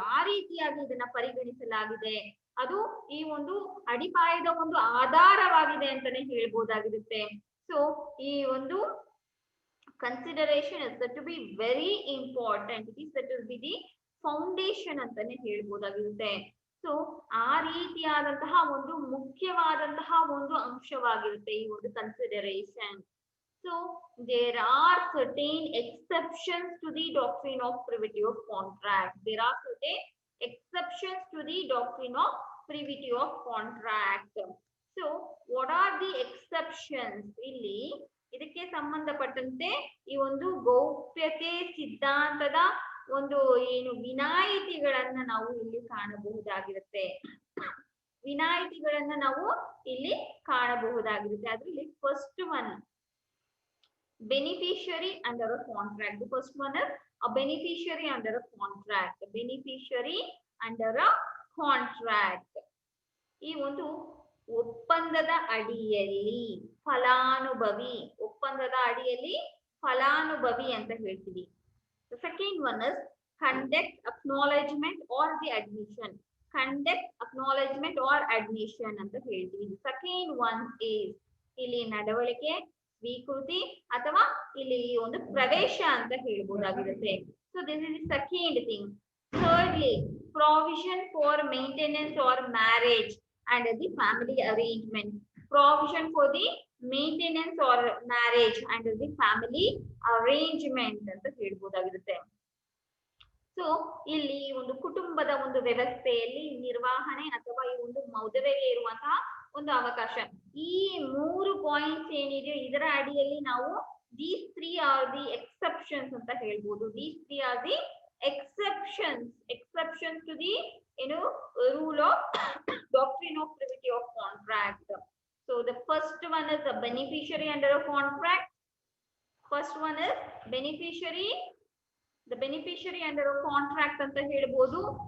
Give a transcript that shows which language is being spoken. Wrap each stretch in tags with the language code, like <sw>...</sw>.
<kn>ಆ ರೀತಿಯಾಗಿ ಇದನ್ನ ಪರಿಗಣಿಸಲಾಗಿದೆ. ಅದು ಈ ಒಂದು ಅಡಿಪಾಯದ ಒಂದು ಆಧಾರವಾಗಿದೆ ಅಂತಾನೆ ಹೇಳ್ಬೋದಾಗಿರುತ್ತೆ. ಸೊ ಈ ಒಂದು</kn> <en>consideration is said to be very important. It is said to be the foundation</en> <kn>ಅಂತಾನೆ ಹೇಳ್ಬೋದಾಗಿರುತ್ತೆ. ಸೊ ಆ ರೀತಿಯಾದಂತಹ ಒಂದು ಮುಖ್ಯವಾದಂತಹ ಒಂದು ಅಂಶವಾಗಿರುತ್ತೆ ಈ ಒಂದು consideration.</kn> <en>So there are certain exceptions to the doctrine of privity of contract. There are certain exceptions to the doctrine of privity of contract. So what are the exceptions?</en> <kn>ಇಲ್ಲಿ ಇದಕ್ಕೆ ಸಂಬಂಧಪಟ್ಟಂತೆ ಈ ಒಂದು ಗೌಪ್ಯತೆ ಸಿದ್ಧಾಂತದ ಒಂದು ಏನು ವಿನಾಯಿತಿಗಳನ್ನ ನಾವು ಇಲ್ಲಿ ಕಾಣಬಹುದಾಗಿರುತ್ತೆ. ವಿನಾಯಿತಿಗಳನ್ನ ನಾವು ಇಲ್ಲಿ ಕಾಣಬಹುದಾಗಿರುತ್ತೆ.</kn> <en>ಅದರಲ್ಲಿ first one beneficiary under a contract. The first one is a beneficiary under a contract. Beneficiary under a contract.</en> <kn>ಈ ಒಂದು ಒಪ್ಪಂದದ ಅಡಿಯಲ್ಲಿ ಫಲಾನುಭವಿ, ಒಪ್ಪಂದದ ಅಡಿಯಲ್ಲಿ ಫಲಾನುಭವಿ ಅಂತ ಹೇಳ್ತೀವಿ.</kn> <en>The second one is conduct, acknowledgement or the admission. Conduct, acknowledgement or admission</en> <kn>ಅಂತ ಹೇಳ್ತೀವಿ.</kn> <en>The second one is</en> <kn>ಇಲ್ಲಿ ನಡವಳಿಕೆ, ಸ್ವೀಕೃತಿ ಅಥವಾ ಇಲ್ಲಿ ಒಂದು ಪ್ರವೇಶ ಅಂತ ಹೇಳ್ಬೋದಾಗಿರುತ್ತೆ.</kn> <en>So this is the second thing. Thirdly, provision for maintenance or marriage and the family arrangement. Provision for the maintenance or marriage and the family arrangement</en> <kn>ಅಂತ ಹೇಳ್ಬೋದಾಗಿರುತ್ತೆ. ಸೊ ಇಲ್ಲಿ ಒಂದು ಕುಟುಂಬದ ಒಂದು ವ್ಯವಸ್ಥೆಯಲ್ಲಿ ನಿರ್ವಹಣೆ ಅಥವಾ ಈ ಒಂದು ಮದುವೆಗೆ ಇರುವಂತಹ ಒಂದು ಅವಕಾಶ, ಈ 3 ಪಾಯಿಂಟ್ಸ್ ಏನಿದೆ ಇದರ ಅಡಿಯಲ್ಲಿ ನಾವು</kn> <en>these 3 are the exceptions</en> <kn>ಅಂತ ಹೇಳ್ಬೋದು.</kn> <en>These 3 are the exceptions to the rule of doctrine of privity of contract. So the first one is a beneficiary under a contract. First one is beneficiary, the beneficiary under a contract</en> <kn>ಅಂತ ಹೇಳ್ಬೋದು.</kn>